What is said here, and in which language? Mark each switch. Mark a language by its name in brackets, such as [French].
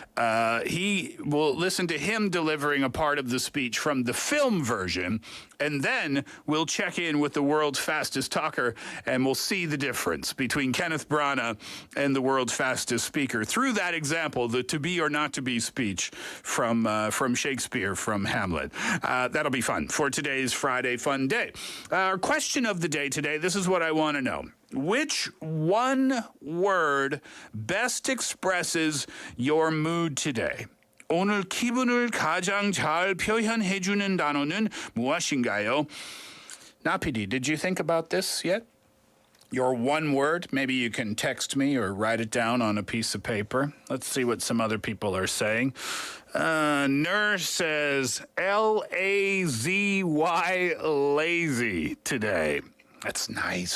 [English] We'll listen to him delivering a part of the speech from the film version, and then we'll check in with the world's fastest talker, and we'll see the difference between Kenneth Branagh and the world's fastest speaker through that example, the "to be or not to be" speech from Shakespeare, from Hamlet. That'll be fun for today's Friday Fun Day. Our question of the day today, this is what I want to know. Which one word best expresses your mood today? [Korean] 오늘 기분을 가장 잘 표현해주는 단어는 무엇인가요? [English] Na PD, did you think about this yet? Your one word? Maybe you can text me or write it down on a piece of paper. Let's see what some other people are saying. Nur says L-A-Z-Y, lazy today. That's nice.